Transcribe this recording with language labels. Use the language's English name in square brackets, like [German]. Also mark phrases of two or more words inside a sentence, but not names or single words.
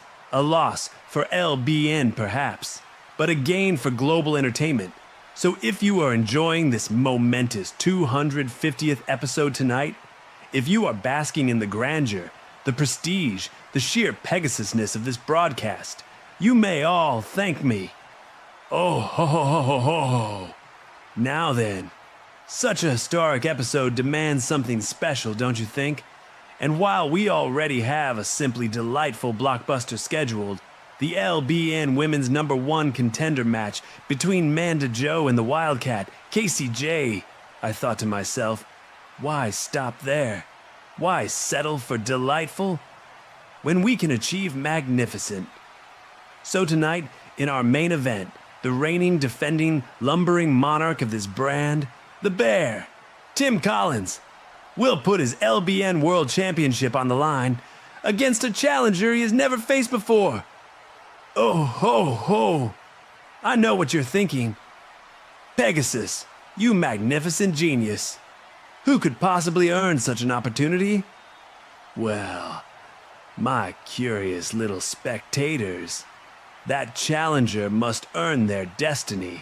[English] A loss for LBN perhaps, but a gain for global entertainment. So if you are enjoying this momentous 250th episode tonight, if you are basking in the grandeur, the prestige, the sheer Pegasusness of this broadcast, you may all thank me. Oh, ho, ho, ho, ho, ho. Now then, such a historic episode demands something special, don't you think? And while we already have a simply delightful blockbuster scheduled, the LBN Women's #1 contender match between Manda Joe and the Wildcat, KCJ, I thought to myself, why stop there? Why settle for delightful when we can achieve magnificent? So tonight, in our main event, the reigning, defending, lumbering monarch of this brand, the Bear, Tim Collins, will put his LBN World Championship on the line against a challenger he has never faced before. Oh, ho, ho. I know what you're thinking. Pegasus, you magnificent genius. Who could possibly earn such an opportunity? Well, my curious little spectators, that challenger must earn their destiny.